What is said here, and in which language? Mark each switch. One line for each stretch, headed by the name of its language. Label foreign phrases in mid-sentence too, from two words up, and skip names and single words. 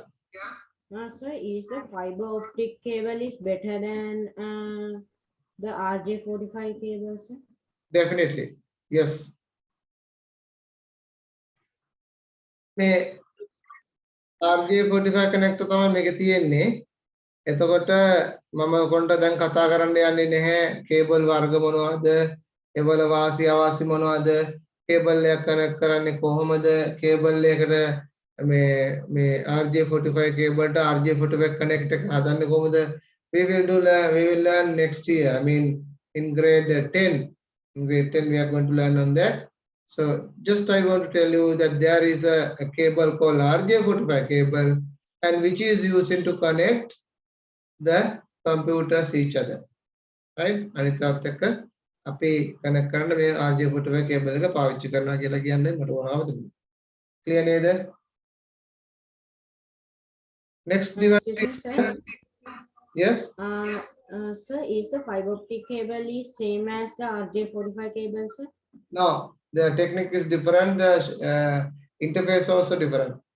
English: Sir, is the fiber optic cable is better than the RJ45 cable, sir? Definitely. Yes.
Sinhala: මේ
English: RJ45 connector
Sinhala: තමයි මේකේ තියෙන්නේ. එතකොට මම ඔයගොල්ලන්ට දැන් කතා කරන්න යන්නේ නැහැ කේබල් වර්ග මොනවද, ඒවල වාසි අවාසි මොනවද, කේබල් එක කනෙක්ට් කරන්නේ කොහොමද, කේබල් එකට මේ
English: RJ45 cable
Sinhala: ට
English: RJ45 connect
Sinhala: එක හදන්නේ කොහොමද?
English: We will learn next year. I mean in grade 10. In grade 10 we are going to learn on that. So just I want to tell you that there is a cable called RJ45 cable and which is used to connect the computers each other. Right?
Sinhala: අනිත් එක්ක අපි connect කරන්න මේ
English: RJ45 cable
Sinhala: එක පාවිච්චි කරනවා කියලා කියන්නේ මට වහාම තිබුණා. Clear නේද?
English: Next device. Yes. Sir, is the fiber optic cable is same as the RJ45 cable, sir? No, the technique is different. The interface also different.